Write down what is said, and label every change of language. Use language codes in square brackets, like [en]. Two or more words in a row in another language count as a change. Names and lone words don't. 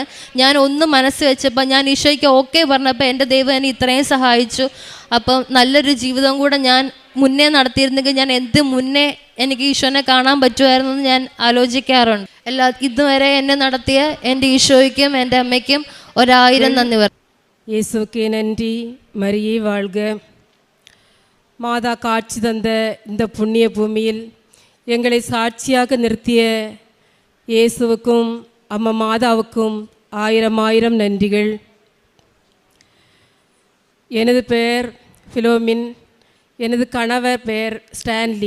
[ml] ഞാൻ ഒന്ന് മനസ്സ് വെച്ചപ്പോൾ, ഞാൻ ഈശോയ്ക്ക് ഓക്കെ പറഞ്ഞപ്പോൾ എൻ്റെ ദൈവം എന്നെ ഇത്രയും സഹായിച്ചു. അപ്പം നല്ലൊരു ജീവിതം കൂടെ ഞാൻ മുന്നേ നടത്തിയിരുന്നെങ്കിൽ ഞാൻ എന്ത് മുന്നേ എനിക്ക് ഈശോനെ കാണാൻ പറ്റുമായിരുന്നു എന്ന് ഞാൻ ആലോചിക്കാറുണ്ട്. ഇതുവരെ എന്നെ നടത്തിയ എൻ്റെ ഈശോയ്ക്കും എൻ്റെ അമ്മയ്ക്കും 1000 നന്ദി പറയും. [ta] இயேசுக்கே நன்றி. மரியே வாழ்க. மாதா காட்சி தந்த இந்த புண்ணிய பூமியில் எங்களை சாட்சியாக நிறுத்திய இயேசுவுக்கும் அம்மா மாதாவுக்கும் 1000 நன்றிகள். எனது பெயர் ஃபிலோமின், எனது கணவர் பெயர் ஸ்டான்லி.